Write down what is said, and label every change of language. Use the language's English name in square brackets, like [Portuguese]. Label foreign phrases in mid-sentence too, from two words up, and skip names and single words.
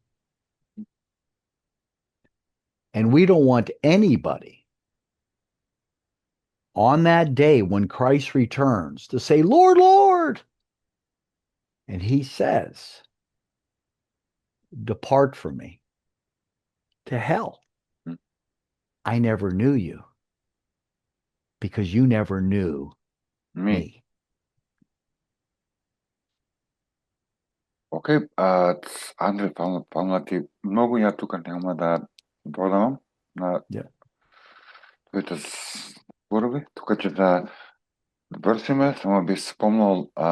[English] And we don't want anybody on that day when Christ returns to say, Lord, Lord. And he says, depart from me to hell. I never knew you, because you never knew me. [Macedonian] Океј, Андре, фална ти многу, ја тука нема да додавам на твоите зборови, тука ќе да вршиме, само би спомнал